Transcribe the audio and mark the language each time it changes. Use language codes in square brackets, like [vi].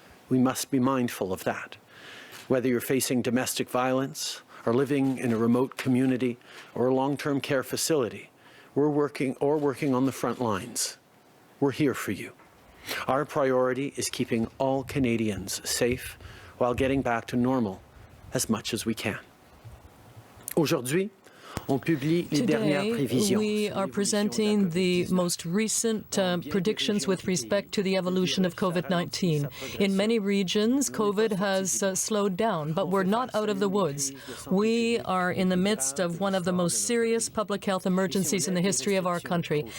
[en] We must be mindful of that. Whether you're facing domestic violence, or living in a remote community, or a long-term care facility, we're working on the front lines. We're here for you. Our priority is keeping all Canadians safe while getting back to normal as much as we can. [fr] Aujourd'hui, on publie les dernières [en] Today, [fr] prévisions. [en] we are presenting the most recent predictions with respect to the evolution of COVID-19. In many regions, COVID has slowed down, but we're not out of the woods. We are in the midst of one of the most serious public health emergencies in the history of our country.